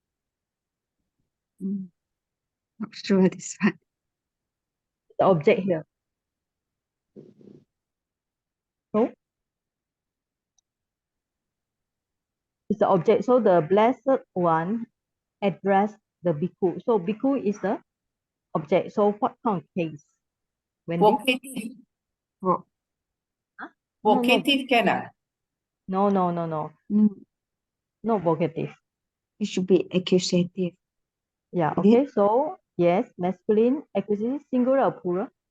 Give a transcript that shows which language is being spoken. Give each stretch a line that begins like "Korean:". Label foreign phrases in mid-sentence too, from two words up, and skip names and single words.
English: Not sure this one. The object here. So, it's the object. So the blessed one address the bhikkhu. So bhikkhu is the object. So what kind of case? Wendy? Vocative. Vo- Huh? No, no, Vocative can ah? no, mm, no vocative. it should be accusative. Yeah, Is okay. it? So yes, masculine, accusative, singular or plural?